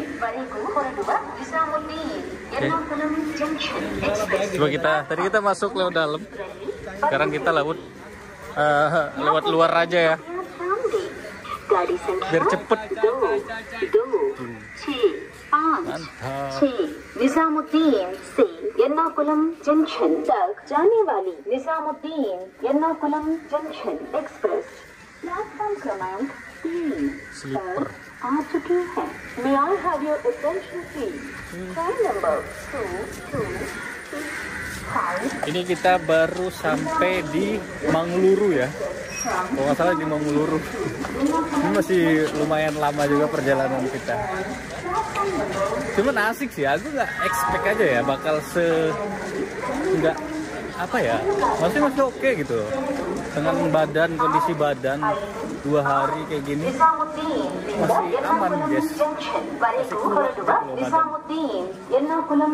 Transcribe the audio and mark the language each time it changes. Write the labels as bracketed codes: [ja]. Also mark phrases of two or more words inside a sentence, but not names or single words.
[id] Oke. Coba tadi kita masuk lewat dalam. Sekarang kita lewat luar aja ya. Biar cepet. Mantap. [hi] निजामुद्दीन से एर्नाकुलम जंक्शन तक जाने वाली निजामुद्दीन एर्नाकुलम जंक्शन एक्सप्रेस प्लेटफॉर्म क्रमांक 3 पर आ चुकी है. [en] May I have your attention please? Train number 2265. [id] Ini kita baru sampai di Mangluru ya. Kalau nggak salah di Mangluru. Ini masih lumayan lama juga perjalanan kita. Cuman asik sih, aku nggak expect aja ya bakal nggak apa ya, masih oke gitu dengan kondisi badan 2 hari kayak gini masih aman guys, masih kuat gitu loh badan.